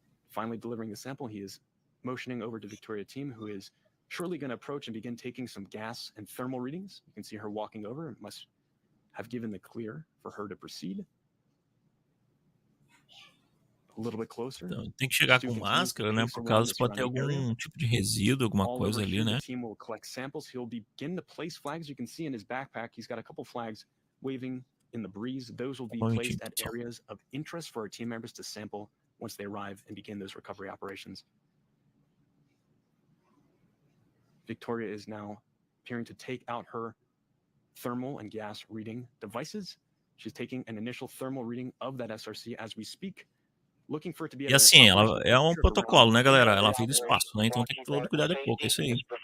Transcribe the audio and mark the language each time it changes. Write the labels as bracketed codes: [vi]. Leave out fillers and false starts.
[en] Finally delivering the sample, he is motioning over to Victoria team, who is surely going to approach and begin taking some gas and thermal readings. You can see her walking over and must have given the clear for her to proceed. A little bit closer. [pt] Então, tem que chegar com máscara, né? Por causa pode ter algum tipo de resíduo, alguma coisa ali, né? [en] The team will collect samples. He'll begin to place flags. You can see in his backpack, he's got a couple flags waving in the breeze. Those will be placed at areas of interest for our team members to sample once they arrive and begin those recovery operations. Victoria is now appearing to take out her thermal and gas reading devices. She's taking an initial thermal reading of that SRC as we speak. Looking for it to be. [pt] E assim, ela é um protocolo, né, galera? Ela veio do espaço, né? Então tem que todo cuidado é pouco, é isso aí.